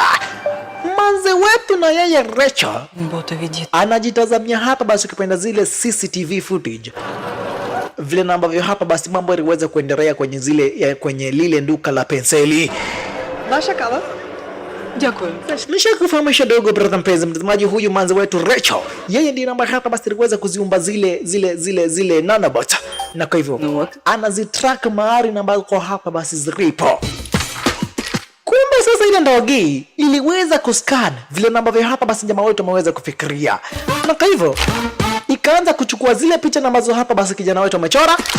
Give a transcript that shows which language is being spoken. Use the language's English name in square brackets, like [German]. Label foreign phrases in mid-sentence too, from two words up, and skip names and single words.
[Swahili] Manze wetu na yeye Rachel Бота віді. anajitazamia hapa basi ukipenda zile [English] CCTV footage [Swahili] vile ambavyo hapa basi mambo yaliweza kuendelea kwenye zile kwenye lile duka la penseli. [Ukrainian] Ваша кава? Дякую. [Swahili] Nishakufahamisha dogo brother mpenzi mtazamaji, huyu manze wetu Rachel yeye ndiye namba hapa basi aliweza kuziumba zile nanobots, na kwa hivyo anazitrack mahali na ambako hapa basi zilipo. Kumbe sasa ile ndogi iliweza kuscan vile ambavyo hapa basi jamaa wetu ameweza kufikiria, na kwa hivyo ikaanza kuchukua zile picha ambazo hapa basi kijana wetu amechora,